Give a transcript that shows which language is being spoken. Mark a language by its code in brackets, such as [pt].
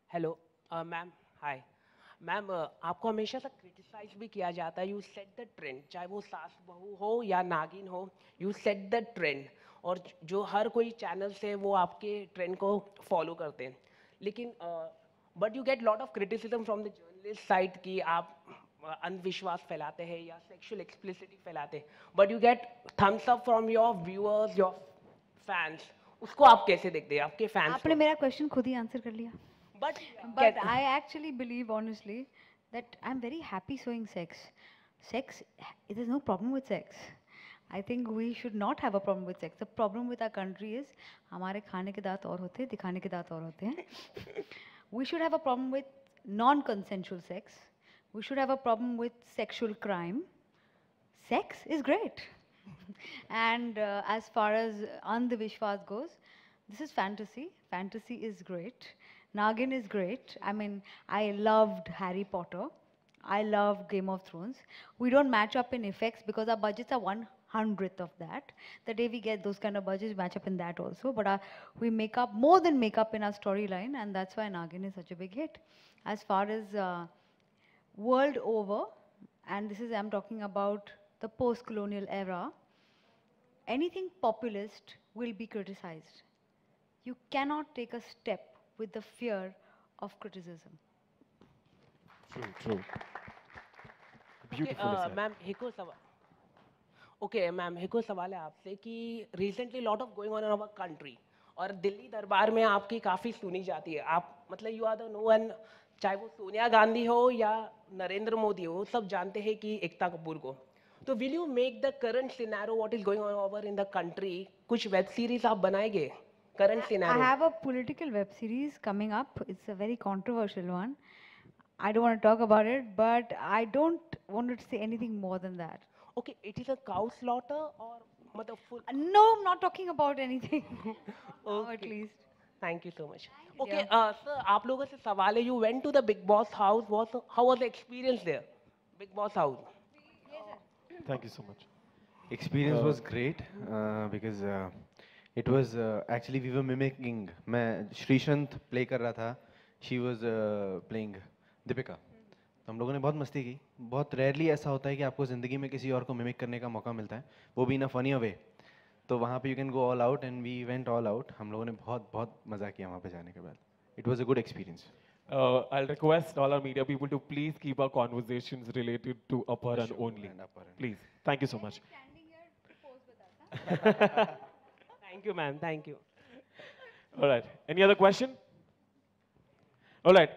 [hi] Hello ma'am, hi ma'am, आपको हमेशा से क्रिटिसाइज भी किया जाता है, [en] you set the trend, [hi] चाहे वो सास बहू हो या नागिन हो, यू सेट द ट्रेंड, और जो हर कोई चैनल से वो आपके ट्रेंड को फॉलो करते हैं, लेकिन [en] but you get lot of criticism from the journalist side [hi] कि आप अंधविश्वास फैलाते हैं या सेक्सुअल एक्सप्लिसिटी फैलाते हैं, [en] but you get thumbs up from your viewers, your fans, [hi] उसको आप कैसे देखते हैं आपके फैंस? आपने मेरा क्वेश्चन खुद ही आंसर कर लिया। [en] But I actually believe honestly that I'm very happy showing sex. Sex, there's no problem with sex. I think we should not have a problem with sex. The problem with our country is [hi] हमारे खाने के दांत और होते हैं, दिखाने के दांत और होते हैं. [en] We should have a problem with non-consensual sex. We should have a problem with sexual crime. Sex is great. And as far as Andhvishwas goes, this is fantasy. Fantasy is great. Nagin is great. I mean, I loved Harry Potter. I loved Game of Thrones. We don't match up in effects because our budgets are 1/100th of that. The day we get those kind of budgets, we match up in that also. But we make up, more than make up in our storyline, and that's why Nagin is such a big hit. As far as world over, and this is, I'm talking about the post-colonial era, anything populist will be criticized. You cannot take a step with the fear of criticism. True, true. Beautiful. [hi] Ma'am हिको सवाल, okay ma'am हिको सवाल है आपसे कि recently [en] lot of going on in our country [hi] और दिल्ली दरबार में आपकी काफ़ी सुनी जाती है, आप मतलब [en] you are the no one, [hi] चाहे वो सोनिया गांधी हो या नरेंद्र मोदी हो, सब जानते हैं कि एकता कपूर को, तो [en] will you make the current scenario what is going on over in the country, [hi] कुछ वेब सीरीज आप बनाएंगे? [en] Current scenario. I have a political web series coming up. It's a very controversial one. I don't want to talk about it, but I don't want to say anything more than that. Okay, it is a cow slaughter or मतलब full? No, I'm not talking about anything. Okay. At least. Thank you so much. Okay, sir, [hi] आप लोगों से सवाल है, [en] you went to the Big Boss house. How was the experience there? Big Boss house. Yes, sir. Thank you so much. Experience was great because it was actually we were mimicking. [hi] मैं श्रीशंत play कर रहा था. [en] She was playing Deepika. [hi] तो हम लोगों ने बहुत मस्ती की. बहुत rarely ऐसा होता है कि आपको ज़िंदगी में किसी और को mimic करने का मौका मिलता है. वो भी [en] in a funnier way. [hi] तो वहाँ पे [en] you can go all out [hi] and we went all out. हम लोगों ने बहुत बहुत मज़ा किया वहाँ पे जाने के बाद. [en] It was a good experience. I'll request all our media people to please keep our conversations related to Aparan only. Please. Thank you so much. Thank you, ma'am. Thank you. All right. Any other question? All right.